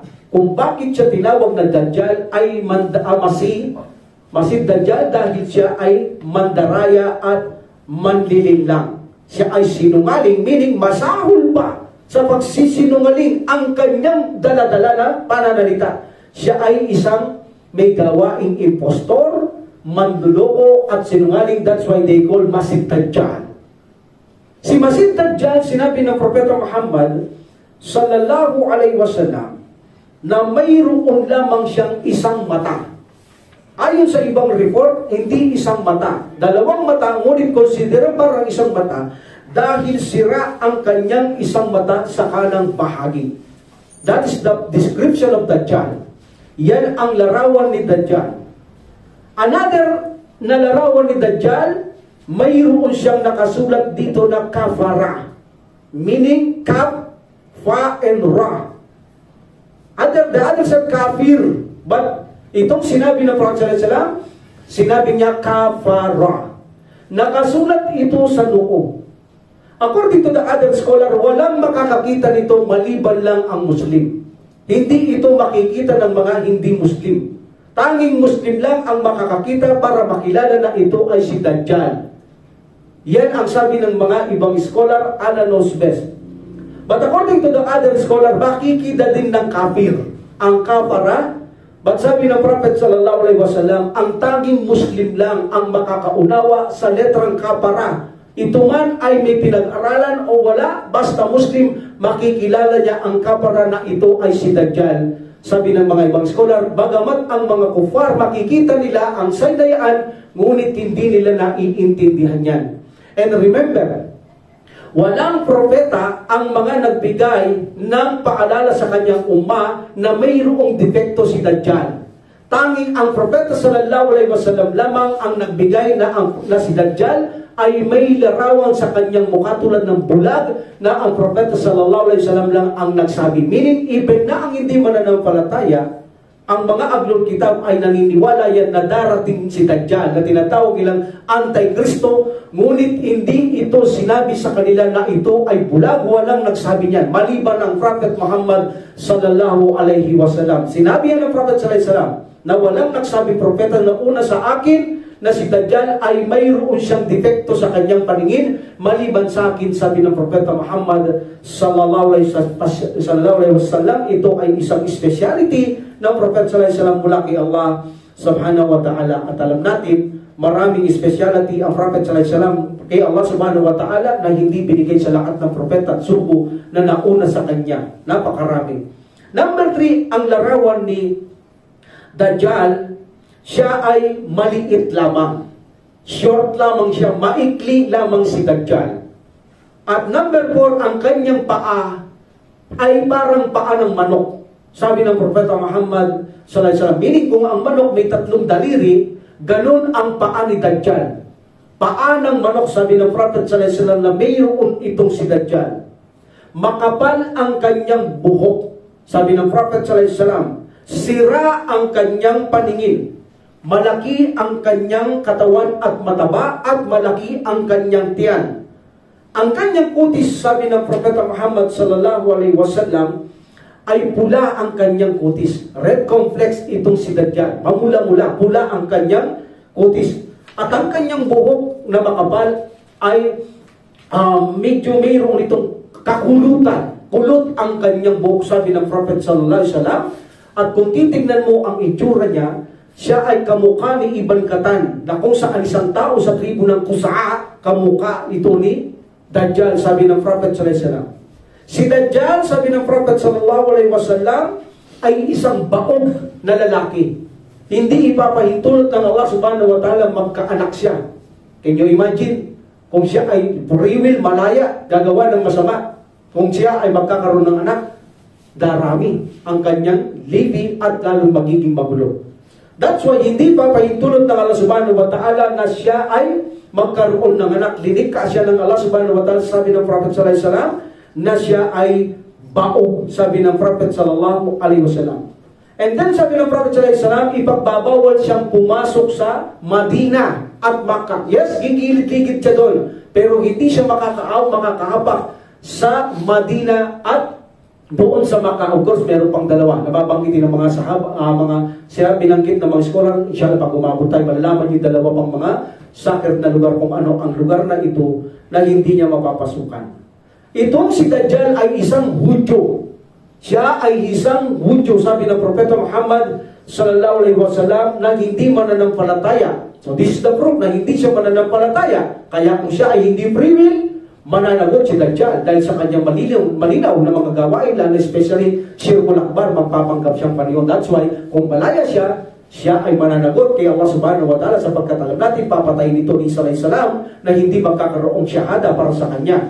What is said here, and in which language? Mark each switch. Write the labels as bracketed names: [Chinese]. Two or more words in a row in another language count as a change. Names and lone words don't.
[Filipino] Kung bakit siya tinawag na Dajjal ay Masih Dajjal dahil siya ay mandaraya at manlilinlang. Siya ay sinungaling, meaning masahol pa sa pagsisinungaling ang kanyang daladala na pananalita. Siya ay isang may gawaing impostor, manduloko at sinungaling. [English] That's why they call Masih Dajjal. [Filipino] Si Masih Dajjal, sinabi ng Propeta Muhammad [Arabic] sallallahu alaihi wasallam [Filipino] na mayroon lamang siyang isang mata. Ayon sa ibang report, hindi isang mata. Dalawang mata, ngunit konsidera parang isang mata dahil sira ang kanyang isang mata sa kanang bahagi. [English] That is the description of Dajjal. [Filipino] Yan ang larawan ni Dajjal. Another na larawan ni Dajjal, mayroon siyang nakasulat dito na kafara. [English] Meaning, kaf, fa, and ra. The other said kafir. [Filipino] But itong sinabi ng Prophet ﷺ, sinabi niya kafara. Nakasulat ito sa noo. [English] According to the other scholar, [Filipino] walang makakakita nito maliban lang ang Muslim. Hindi ito makikita ng mga hindi Muslim. Tanging Muslim lang ang makakakita para makilala na ito ay si Dajjal. Yan ang sabi ng mga ibang scholar, [English] Allah knows best. But according to the other scholar, [Filipino] makikita din ng kafir ang kafara. But sabi ng Prophet [Arabic] sallallahu alaihi wasallam, [Filipino] ang tanging Muslim lang ang makakaunawa sa letrang kafara. Ito man ay may pinag-aralan o wala, basta Muslim, makikilala niya ang kafara na ito ay si Dajjal. Sabi ng mga ibang scholar, bagamat ang mga kufar makikita nila ang saydayaan, ngunit hindi nila naiintindihan yan. [English] And remember, [Filipino] walang propeta ang mga nagbigay ng paalala sa kanyang umma na mayroong depekto si Dajjal. Tanging ang propeta [Arabic] sallallahu alaihi wasallam [Filipino] lamang ang nagbigay na si Dajjal ay may larawan sa kanyang mukha tulad ng bulag na ang propeta [Arabic] sallallahu alaihi wasallam [Filipino] lang ang nagsabi. Meaning, even na ang hindi mananampalataya, ang mga [Arabic] ahlul kitab [Filipino] ay naniniwala yan na darating si Dajjal na tinatawag nilang Antikristo, ngunit hindi ito sinabi sa kanila na ito ay bulag. Walang nagsabi niyan, maliban ang Prophet Muhammad [Arabic] sallallahu alaihi wasallam. [Filipino] Sinabi yan ng Prophet [Arabic] sallallahu alaihi wasallam [Filipino] na walang nagsabi propeta na una sa akin na si Dajjal ay mayroon siyang depekto sa kanyang paningin, maliban sa akin, sabi ng Propeta Muhammad [Arabic] sallallahu alaihi wasallam. [Filipino] Ito ay isang speciality ng Propeta [Arabic] sallallahu alaihi wasallam [Filipino] mula kay Allah [Arabic] subhanahu wa ta'ala. [Filipino] At alam natin, maraming speciality ang Propeta [Arabic] sallallahu alaihi wasallam [Filipino] kay Allah [Arabic] subhanahu wa ta'ala [Filipino] na hindi binigay sa lahat ng propeta at sugo na nauna sa kanya. Napakarami. Number 3, ang larawan ni Dajjal, siya ay maliit lamang. Short lamang siya, maikli lamang si Dajjal. At number 4, ang kanyang paa ay parang paa ng manok. Sabi ng Propeta Muhammad [Arabic] sallallahu alaihi wasallam, [Filipino] meaning kung ang manok may 3 daliri, ganun ang paa ni Dajjal. Paa ng manok, sabi ng Prophet [Arabic] sallallahu alaihi wasallam, [Filipino] na mayroon itong si Dajjal. Makapal ang kanyang buhok, sabi ng Prophet [Arabic] sallallahu alaihi wasallam. [Filipino] Sira ang kanyang paningin. Malaki ang kanyang katawan at mataba, at malaki ang kanyang tiyan. Ang kanyang kutis, sabi ng Propeta Muhammad [Arabic] sallallahu alaihi wasallam, [Filipino] ay pula ang kanyang kutis. [English] Red complex [Filipino] itong si Dajjal. Mamula-mula, pula ang kanyang kutis. At ang kanyang buhok na makapal ay medyo mayroong itong kakulutan. Kulot ang kanyang buhok, sabi ng Prophet [Arabic] sallallahu alaihi wasallam. [Filipino] At kung titignan mo ang itsura niya, siya ay kamukha ni Ibn Katan, na kung saan isang tao sa tribo ng Kusa'a, kamukha ito ni Dajjal, sabi ng Prophet [Arabic] sallallahu alaihi wasallam. [Filipino] Si Dajjal, sabi ng Prophet [Arabic] sallallahu alaihi wasallam, [Filipino] ay isang baog na lalaki. Hindi ipapahintulot ng Allah [Arabic] subhanahu wa ta'ala [Filipino] magkaanak siya. [English] Can you imagine? [Filipino] Kung siya ay [English] free will, [Filipino] malaya, gagawa ng masama. Kung siya ay magkakaroon ng anak, darami ang kanyang living at lalong magiging magulo. That's why hindi pa pahintulot ng Allah [Arabic] subhanahu wa ta'ala [Filipino] na siya ay magkaroon ng anak. Linikha siya ng Allah [Arabic] subhanahu wa ta'ala, [Filipino] sabi ng Prophet [Arabic] sallallahu alaihi wasallam, [Filipino] na siya ay baog, sabi ng Prophet [Arabic] sallallahu alaihi wasallam. [English] And then [Filipino] sabi ng Prophet [Arabic] sallallahu alaihi wasallam, [Filipino] ipagbabawal siyang pumasok sa Madina at Makkah. Yes, gigilid-ligid siya doon, pero hindi siya makakahapak sa Madina at doon sa Makkah. [English] Of course, [Filipino] meron pang dalawa. Nababanggitin ng mga sahaba, siya binanggit ng mga scholar, inshallah pag umabot tayo, malalaman yung dalawa pang mga sakit na lugar kung ano ang lugar na ito na hindi niya mapapasukan. Itong si Dajjal ay isang Hudyo. Siya ay isang Hudyo, sabi ng Propeta Muhammad [Arabic] sallallahu alaihi wasallam, [Filipino] na hindi mananampalataya. [English] So this is the proof [Filipino] na hindi siya mananampalataya. Kaya kung siya ay hindi [English] free will, [Filipino] mananagot si Dajjal dahil sa kanyang malinaw na mga gawain, lalo especially [Arabic] Shirkul Akbar, [Filipino] magpapanggap siyang Panginoon. That's why kung malaya siya ay mananagot kay Allah [Arabic] subhanahu wa ta'ala, [Filipino] sapagkat alam natin papatayin ito ni Isa [Arabic] alayhi salam [Filipino] na hindi magkakaroong syahada para sa kanya.